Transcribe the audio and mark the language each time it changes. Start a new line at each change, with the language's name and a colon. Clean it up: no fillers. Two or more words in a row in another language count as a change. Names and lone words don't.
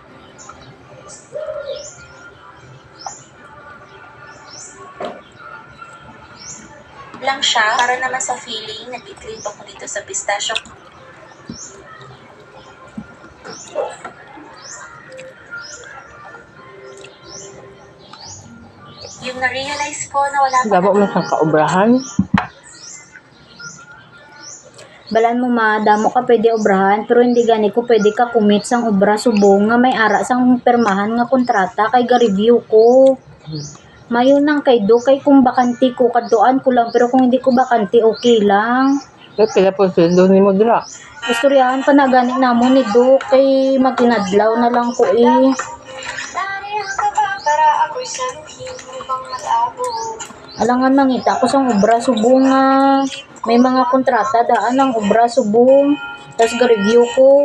Filipino: Lang siya para naman sa feeling nag-crave ako dito sa pistachio. Yung na-realize ko na wala
Hiligaynon: Gabo mo sa kaubrahan? Balan mo ma, damo ka pwede obrahan, pero hindi gani ko pwede ka commit sang obra subong nga may ara sang permahan nga kontrata kay ga-review ko. Mayon nang kay Do, kay kung bakanti ko, kaduan ko lang, pero kung hindi ko bakanti, okay lang. Kaya po sundo ni mo dira. Istoryahan pa na gani namon ni Do, kay maginadlaw na lang ko eh. Alangan mangita ko sang obra subong nga may mga kontrata daan ang obra subong, tapos ga-review ko.